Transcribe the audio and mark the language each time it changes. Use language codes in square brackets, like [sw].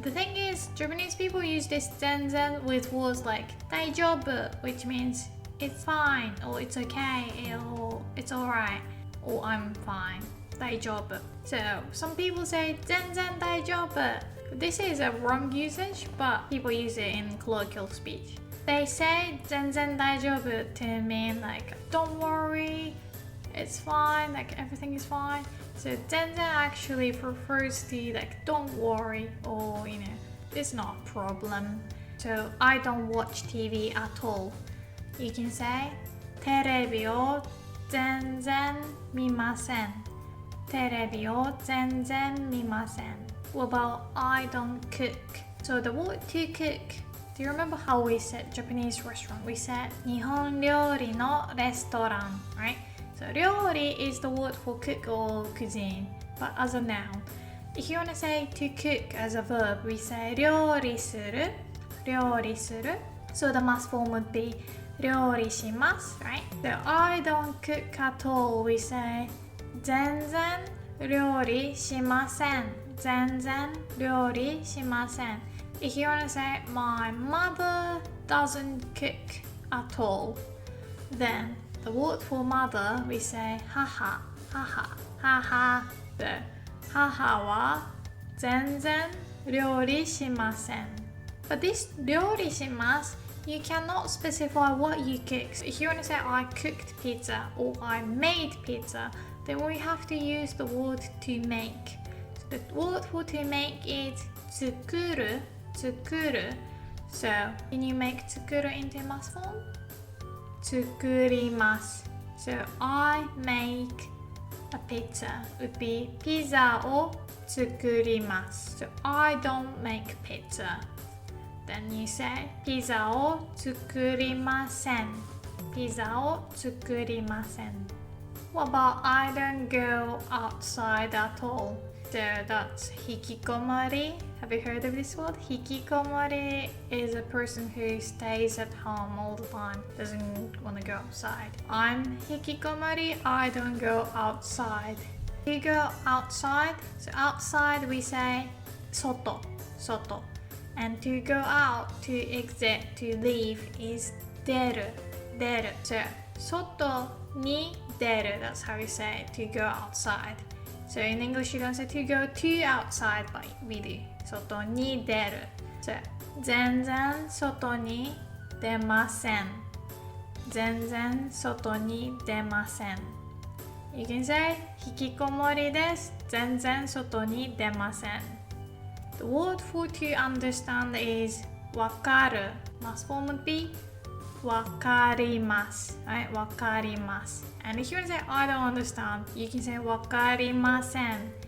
[en] The thing is, Japanese people use this [ja] 全然 [en] with words like [ja] 大丈夫 [en] which means it's fine or it's okay or it's alright or I'm fine 大丈夫 So some people say [ja] 全然大丈夫 [en] This is a wrong usage, but people use it in colloquial speech. They say [ja] 全然大丈夫 [en] to mean like don't worry, it's fine, like everything is fine. So [ja] 全然 [en] actually refers to like don't worry or you know, it's not a problem. So I don't watch TV at all. [ja] You can say テレビを全然見ません。テレビを全然見ません。 [en] What about I don't cook? So the word to cook, do you remember how we said Japanese restaurant? We said [ja] 日本料理のレストラン, [en] right? So 料理 is the word for cook or cuisine, but as a noun. If you want to say to cook as a verb, we say [ja] 料理する, 料理する. [en] So the mass form would be [ja] 料理します, [en] right? So I don't cook at all, we say [ja] 全然料理しません。全然料理しません。 [en] If you want to say my mother doesn't cook at all, then the word for mother we say [ja] 母、母、母。で、母は全然料理しません。 [en] But this [ja] 料理します [en] you cannot specify what you cook. So if you want to say I cooked pizza or I made pizza, then we have to use the word to make. So the word for to make is [ja] 作る, 作る. [en] So can you make [ja] 作る [en] into mass form? [ja] 作ります. [en] So I make a pizza would be [ja] ピザを作ります. [en] So I don't make pizza. Then you say [ja] ピザを作りません。ピザを作りません。 [en] What about I don't go outside at all? So that's [ja] 引きこもり. [en] Have you heard of this word? [ja] 引きこもり [en] is a person who stays at home all the time, doesn't want to go outside. I'm [ja] 引きこもり, [en] I don't go outside. You go outside, so outside we say [ja] 外, 外. [en] And to go out, to exit, to leave is [ja] 出る, 出る. [en] So [ja] 外に出る, [en] that's how we say it, to go outside. So in English you don't say to go to outside, but we do. [ja] 外に出る. So 全然外に出ません。全然外に出ません。 [en] You can say [ja] 引きこもりです。全然外に出ません。 [en] The word for to understand is [ja] wakaru. [en] Last form would be [ja] wakarimasu. [en] Right, [ja] wakarimasu. [en] And if you want to say I don't understand, you can say [ja] wakarimasen.